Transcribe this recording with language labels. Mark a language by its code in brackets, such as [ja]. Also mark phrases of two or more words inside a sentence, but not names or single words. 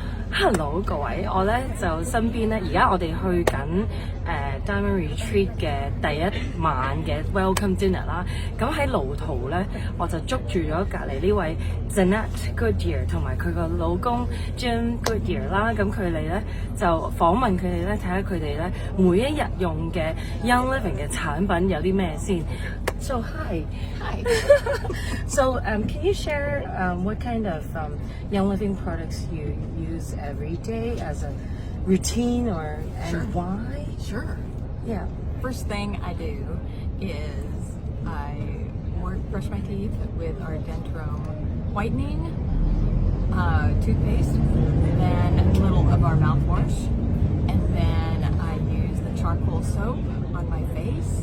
[yue] Hello 各位，我咧就身邊咧，而家我哋去緊 Diamond Retreat 嘅第一晚嘅 [en] Welcome Dinner [yue] 啦。咁喺路途咧，我就捉住咗隔離呢位 Danette Goodyear 同埋佢個老公 Jim Goodyear 啦。咁佢哋咧就訪問佢哋咧，睇下佢哋咧每一日用嘅 Young Living 嘅產品有啲咩先。 [en] So hi. So can you share what kind of Young Living products you use every day as a routine and Sure. why? Sure. Yeah. First thing I do is I brush my teeth with our Dentrome whitening toothpaste, then a little of our mouthwash, and then I use the charcoal soap on my face.